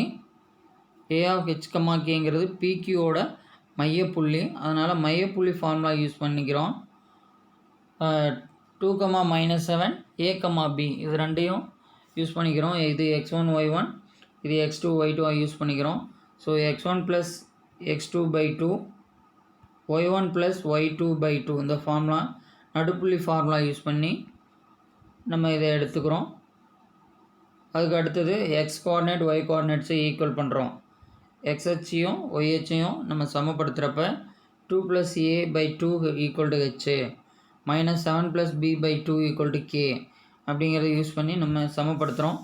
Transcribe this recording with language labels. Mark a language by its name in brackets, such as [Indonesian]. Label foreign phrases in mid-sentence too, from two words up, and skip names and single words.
[English] A of H comma [Tamil] கேங்கிறது பிக்யூவோட மையப்புள்ளி. அதனால் மையப்புள்ளி ஃபார்முலா யூஸ் பண்ணிக்கிறோம். 2, -7 a, b இது ரெண்டையும் யூஸ் பண்ணிக்கிறோம். இது x1 y1 இது x2 y2 யூஸ் பண்ணிக்கிறோம். ஸோ x1 + x2/2 y1 + y2/2 இந்த ஃபார்முலா நடுப்புள்ளி ஃபார்முலா யூஸ் பண்ணி நம்ம இதை எடுத்துக்கிறோம். அதுக்கு அடுத்தது [English] x coordinate y coordinatesai equal [Tamil] பண்ணுறோம். எக்ஸ்ஹெச்சையும் ஒய்ஹெச்சையும் நம்ம சமப்படுத்துகிறப்ப 2 + a/2 = h -7 + b/2 = k அப்படிங்கிறத யூஸ் பண்ணி நம்ம சமப்படுத்துகிறோம்.